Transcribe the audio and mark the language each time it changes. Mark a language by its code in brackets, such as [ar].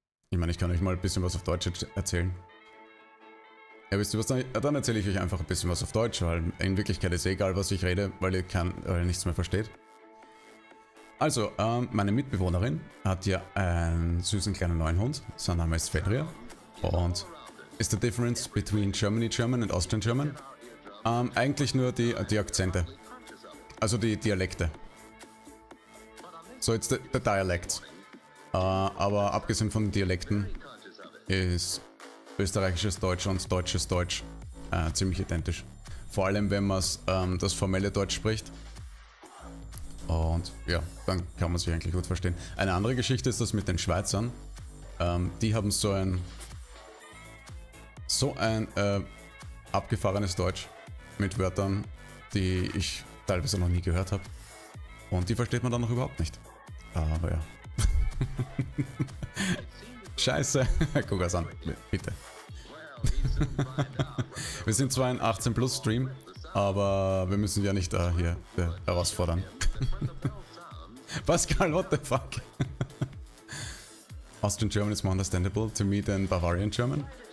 [de] Ich meine, ich kann euch mal ein bisschen was auf Deutsch erzählen. Ja, wisst ihr was, dann erzähle ich euch einfach ein bisschen was auf Deutsch, weil in Wirklichkeit ist egal, was ich rede, weil ihr nichts mehr versteht. Also, meine Mitbewohnerin hat ja einen süßen kleinen neuen Hund. Sein Name ist Fenrir. Und ist [en] the difference between German and Austrian German? [de] Eigentlich nur die Akzente. Also die Dialekte. [en] So it's the dialect. [de] Aber abgesehen von den Dialekten ist österreichisches Deutsch und deutsches Deutsch ziemlich identisch. Vor allem, wenn man das formelle Deutsch spricht. Und ja, dann kann man sich eigentlich gut verstehen. Eine andere Geschichte ist das mit den Schweizern. Die haben so ein abgefahrenes Deutsch mit Wörtern, die ich teilweise noch nie gehört habe. Und die versteht man dann noch überhaupt nicht. Aber ja. Scheiße. Guck es an, bitte. Wir sind zwar ein 18+ Stream, aber wir müssen ja nicht hier herausfordern. [en] Pascal, what the fuck? Austrian German is more understandable to me than Bavarian German?